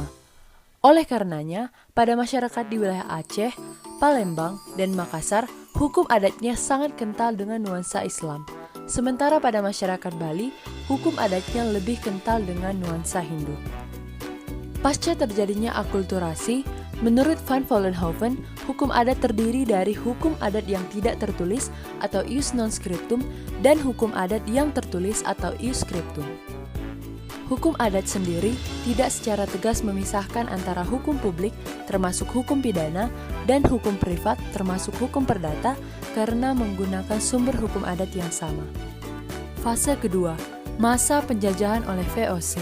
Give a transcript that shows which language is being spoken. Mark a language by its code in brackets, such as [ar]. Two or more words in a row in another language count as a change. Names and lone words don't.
[id] Oleh karenanya, pada masyarakat di wilayah Aceh, Palembang, dan Makassar, hukum adatnya sangat kental dengan nuansa Islam. Sementara pada masyarakat Bali, hukum adatnya lebih kental dengan nuansa Hindu. Pasca terjadinya akulturasi, menurut Van Vollenhoven, hukum adat terdiri dari hukum adat yang tidak tertulis atau [la] ius non scriptum [id] dan hukum adat yang tertulis atau [la] ius scriptum. [id] Hukum adat sendiri tidak secara tegas memisahkan antara hukum publik termasuk hukum pidana dan hukum privat termasuk hukum perdata karena menggunakan sumber hukum adat yang sama. Fase kedua, masa penjajahan oleh VOC.